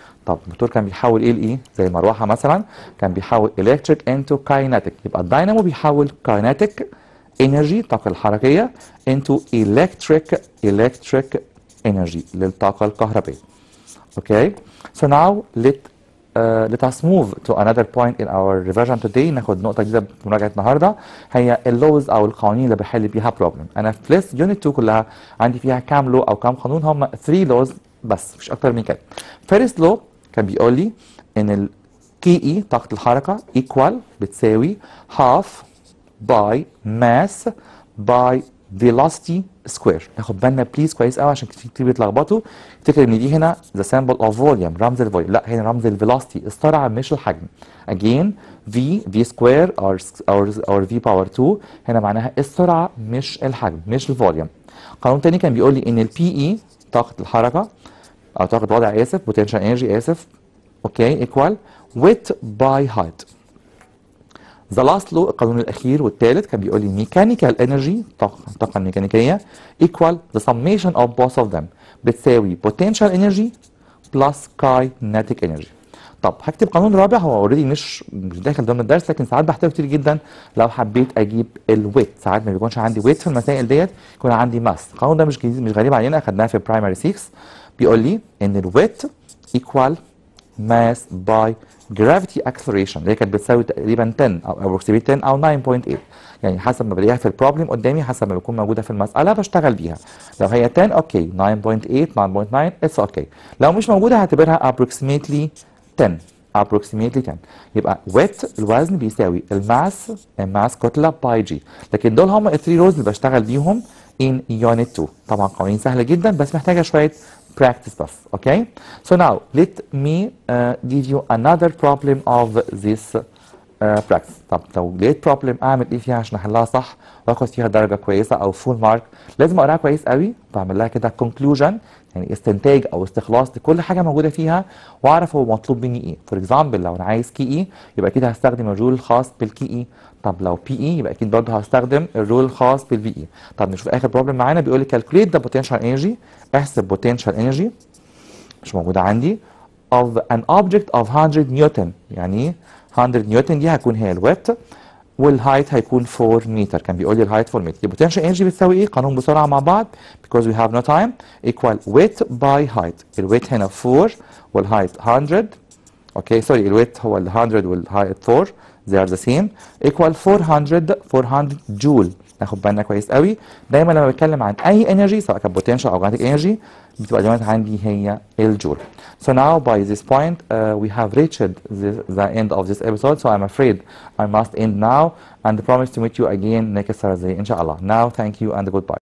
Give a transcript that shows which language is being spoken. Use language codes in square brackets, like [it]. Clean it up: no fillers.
[ar] طب الموتور كان بيحول ايه لايه؟ زي المروحة مثلا كان بيحول [en] electric into kinetic. [ar] يبقى الداينامو بيحول kinetic energy الطاقة الحركية [en] into electric energy [ar] للطاقة الكهربائية. [en] Okay, so now let us move to another point in our revision today. [ar] ناخد نقطة جديدة في مراجعة النهاردة هي اللوز أو القوانين اللي بحل بيها problem. أنا في ليست يونت 2 كلها عندي فيها كام لو أو كام قانون؟ هم 3 لوز بس مش أكتر من كده. [en] First law [ar] كان بيقول لي إن ال [en] KE [ar] طاقة الحركة [en] equal [ar] بتساوي [en] half by mass by velocity square. [ar] ناخد بالنا بليز كويس قوي عشان كتير بيتلخبطوا افتكر ان دي هنا [en] the symbol of volume [ar] رمز الفوليوم. لا هنا رمز الفيلوسيتي السرعه مش الحجم. [en] again v square or v power 2 [ar] هنا معناها السرعه مش الحجم مش الفوليوم. قانون تاني كان بيقول لي ان ال PE طاقه الحركه او طاقه وضع اسف [en] potential energy [ar] اسف اوكي [en] equal width by height. The last law [ar] القانون الأخير والثالث [en] كان بيقول لي mechanical energy [ar] الطاقة الميكانيكية [en] equal the summation of both of them [ar] بتساوي [en] potential energy plus kinetic energy. [ar] طب هكتب قانون رابع هو اوريدي مش داخل ضمن الدرس لكن ساعات بحتاجه كتير جدا لو حبيت اجيب الويت. ساعات ما بيكونش عندي ويت في المسائل ديت يكون عندي ماس. القانون ده مش غريب علينا اخدناه في برايمري 6. بيقول لي ان الويت equal [en] mass by gravity acceleration [ar] اللي هي كانت بتساوي تقريبا 10 او [en] approximately 10 [ar] او 9.8. يعني حسب ما بلاقيها في البروبلم قدامي، حسب ما بتكون موجوده في المساله بشتغل بيها. لو هي 10 اوكي، 9.8 9.9 اتس اوكي. لو مش موجوده هعتبرها [en] approximately 10 approximately 10. [ar] يبقى ويت الوزن بيساوي الماس كتله باي جي. لكن دول هم الثري رولز اللي بشتغل بيهم [en] in unit 2. [ar] طبعا قوانين سهله جدا بس محتاجه شويه practice بس. اوكي. [en] So now let me give you another problem of this practice. [ar] طب لو لقيت بروبلم اعمل ايه فيها عشان احلها صح واخد فيها درجه كويسه او فول مارك؟ لازم اقراها كويس قوي، بعمل لها كده conclusion يعني استنتاج او استخلاص لكل حاجه موجوده فيها، واعرف هو مطلوب مني ايه. فور اكزامبل لو انا عايز كي اي يبقى اكيد هستخدم الرول الخاص بالكي اي. طب لو بي اي يبقى اكيد برضه هستخدم الرول الخاص بالبي اي. طب نشوف اخر بروبلم معانا، بيقول لي [en] calculate the potential energy، [ar] احسب potential energy مش موجوده عندي [en] of an object of [ar] 100 نيوتن. يعني 100 نيوتن دي هتكون هي الويت، والهايت هيكون 4 متر. كان بيقول لي الهايت 4 متر. البوتنشال انرجي بتساوي ايه؟ قانون بسرعه مع بعض [en] because we have no time equal weight by height. [ar] الويت هنا 4 والهايت 100. اوكي سوري، الويت هو ال 100 والهايت 4 [en] they are the same equal [ar] 400 جول. ناخد بالنا كويس قوي دايما لما بتكلم عن اي انرجي سواء كان بوتنشال او كاينتيك انرجي بتبقى دايما عندي هي الجول. [en] So now by this point we have reached the end of this episode, so I'm afraid I must end now and promise to meet you again next Thursday inshallah. Now thank you and goodbye.